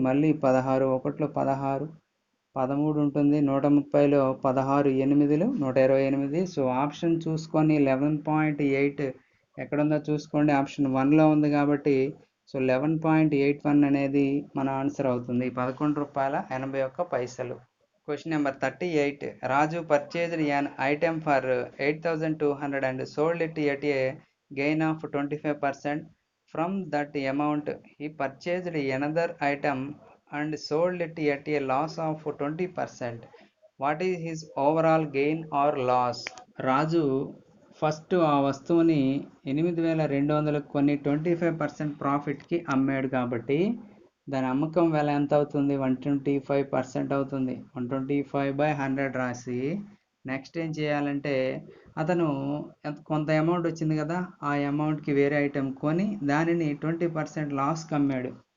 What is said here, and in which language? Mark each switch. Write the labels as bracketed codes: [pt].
[te] మళ్ళీ 16 ఒకట్లు 16, 13 ఉంటుంది. 130లో 16 8లు 128. So option చూసుకొని 11.8 ఎక్కడుందో చూసుకోండి. ఆప్షన్ 1లో ఉంది కాబట్టి సో 11.81 అనేది మన ఆన్సర్ అవుతుంది. [en] ₹11.81. Question number 38. Raju purchased an item for 8,200 and sold it at a gain of 25%. From that amount, he purchased another item and sold it at a loss of 20%. What is his overall gain or loss? [te] Raju first ఆ వస్తువుని 8,200 కొని 25% ప్రాఫిట్కి అమ్మాడు కాబట్టి దాని అమ్మకం వెల ఎంత అవుతుంది? 125% అవుతుంది. 125/100 రాసి నెక్స్ట్ ఏం చేయాలంటే అతను కొంత అమౌంట్ వచ్చింది కదా, ఆ అమౌంట్కి వేరే ఐటెం కొని దానిని 20% లాస్కి అమ్మాడు.